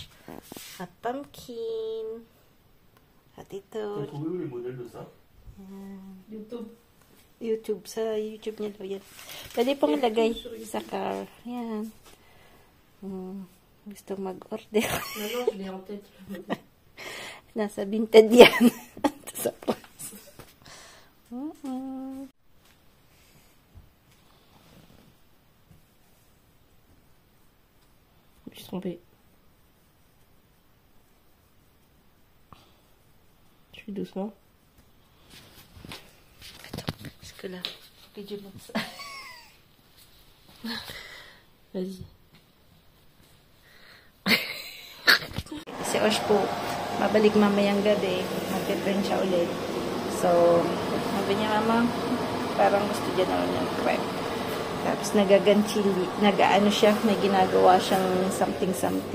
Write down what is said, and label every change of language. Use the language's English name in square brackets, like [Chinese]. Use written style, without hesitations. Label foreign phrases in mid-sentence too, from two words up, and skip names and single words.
[Filipino] At pumpkin. At ito. [French] T'as trouvé où les modèles de ça? YouTube. [Filipino] YouTube. Sa YouTube niya daw yan. Pwede pong lagay sa car. Ayan. Gusto mag-order. [French] Non, non, je l'ai en tête. [Filipino] Nasa Vinted yan. Sa place. [French] Je me suis trompée. Je fais doucement. Attends, jusque-là. [Filipino] Video mo sa... [French] Vas-y. [Filipino] Si Osh po, mabalik mamayang gabi. Mag-return siya ulit. So, sabi niya, Mama, parang gusto niya naman yung crepe. Tapos nagaganchili, nagaano siya, may ginagawa siyang something.